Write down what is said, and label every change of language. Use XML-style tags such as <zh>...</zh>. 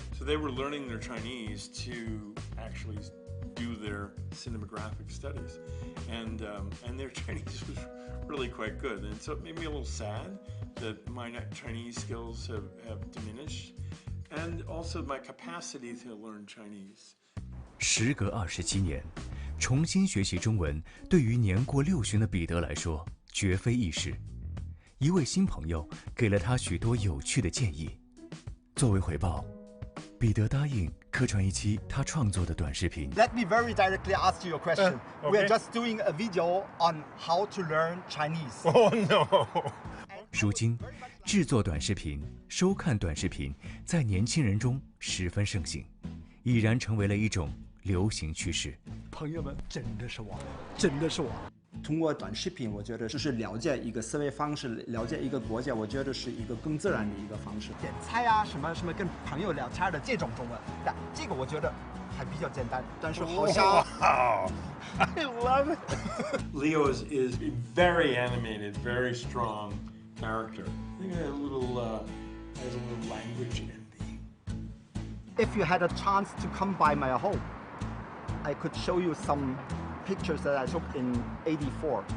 <en>So they were learning their Chinese to actually do their cinematographic studies. And their Chinese was really quite good. And so it made me a little sad that my Chinese skills have diminished and also my capacity to learn Chinese.</en> <zh>时隔27年，重新学习中文，对于年过60旬的彼得来说，绝非易事。一位新朋友给了他许多有趣的建议。作为回报，彼得答应客串一期他创作的短视频。</zh> <en>Let me very directly ask you a question. We are just doing a video on how to learn Chinese. Oh no!</en> <zh>如今，制作短视频、收看短视频在年轻人中十分盛行，已然成为了一种流行趋势。朋友们，真的是我。通过短视频，我觉得就是了解一个思维方式，了解一个国家，我觉得是一个更自然的一个方式。点菜啊，什么跟朋友聊天的这种中文，但这个我觉得还比较简单。但是好像</zh> <en>Wow! I love it. Leo is a very animated, very strong character. I think it has a little language envy. If you had a chance to come by my home, I could show you some pictures that I took in '84.</en>